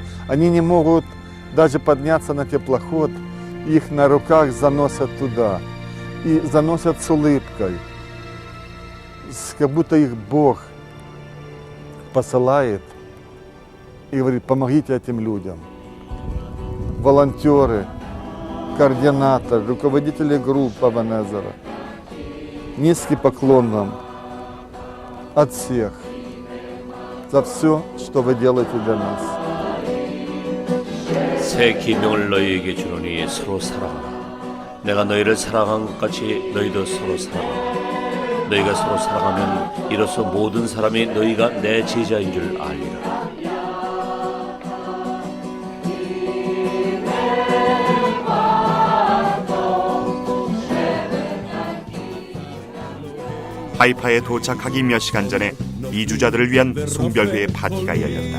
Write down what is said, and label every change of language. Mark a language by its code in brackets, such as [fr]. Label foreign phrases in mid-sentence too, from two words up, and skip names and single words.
[ru] Они не могут даже подняться на теплоход, их на руках заносят туда и заносят с улыбкой, как будто их Бог посылает и говорит: помогите этим людям. Волонтеры, координаторы, руководители групп Эбенезера. Низкий поклон вам от всех за все, что вы делаете для нас. [ko] 새 계명을 너희에게 주노니 서로 사랑하라. 내가 너희를 사랑한 것 같이 너희도 서로 사랑하라. 너희가 서로 사랑하면 이로써 모든 사람이 너희가 내 제자인 줄 알리라. 하이파에 도착하기 몇 시간 전에 이주자들을 위한 송별회 파티가 열렸다.